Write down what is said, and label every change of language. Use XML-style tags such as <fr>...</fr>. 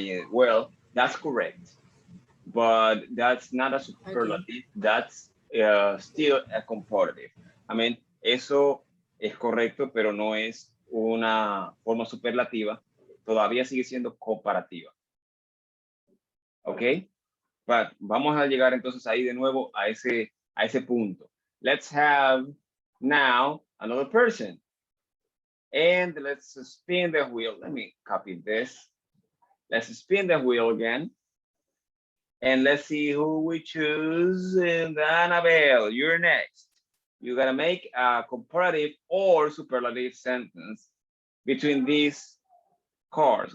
<en>Well, that's correct, but that's not a superlative. Okay. That's still a comparative. I mean,</en> <es>eso es correcto, pero no es una forma superlativa. Todavía sigue siendo comparativa. ¿Ok? But vamos a llegar entonces ahí de nuevo a ese punto.</es> <en>Let's have now another person. And let's spin the wheel. Let me copy this. Let's spin the wheel again. And let's see who we choose. And Annabelle, you're next. You gotta make a comparative or superlative sentence between these cars.</en>